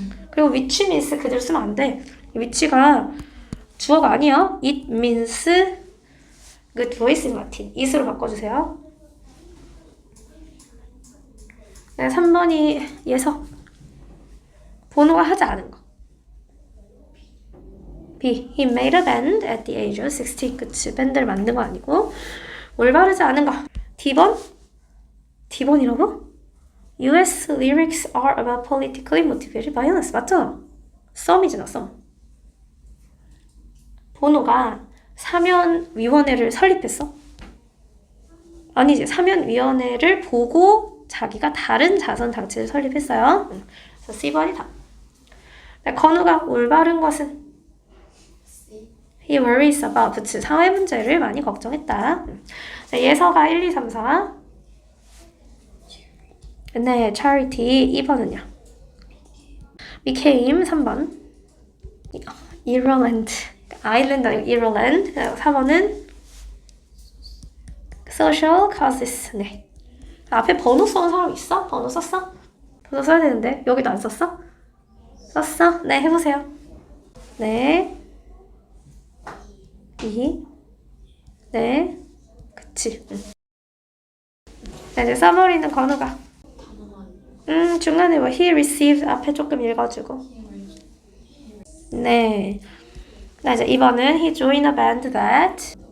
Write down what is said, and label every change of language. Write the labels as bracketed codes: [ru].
[ko] 그리고 [en] which means [ko] 그대로 쓰면 안 돼. which가 주어가 아니야. [en] It means good voice in Latin. [ko] it으로 바꿔주세요. 네, 3번이 예서. 번호가 하지 않은 거. [en] B. He made a band at the age of 16. [ko] 그치. 밴드를 만든 거 아니고. 올바르지 않은 거. D번? D번이라고? [en] US lyrics are about politically motivated violence. [ko] 맞죠? 썸이잖아, 썸. 보노가 사면위원회를 설립했어? 아니지, 사면위원회를 보고 자기가 다른 자선 장치를 설립했어요. 그래서 C번이 답. 건우가 올바른 것은 [en] He worries about. [ko] 그치, 사회 문제를 많이 걱정했다. 예서가 1, 2, 3, 4. 네, charity 2번은요. became 3번. Ireland. 아일랜드 아니고 Ireland. 4번은 [en] social causes. [ko] 네. 앞에 번호 써는 사람 있어? 번호 썼어? 번호 써야 되는데 여기도 안 썼어? 썼어? 네, 해보세요. 네. 2. 네. 그치. 네, 이제 써버리는 건우가. 중간에 뭐 [en] he received [ko] 앞에 조금 읽어주고. 네. 나 이제 2번은 [en] he joined a band that.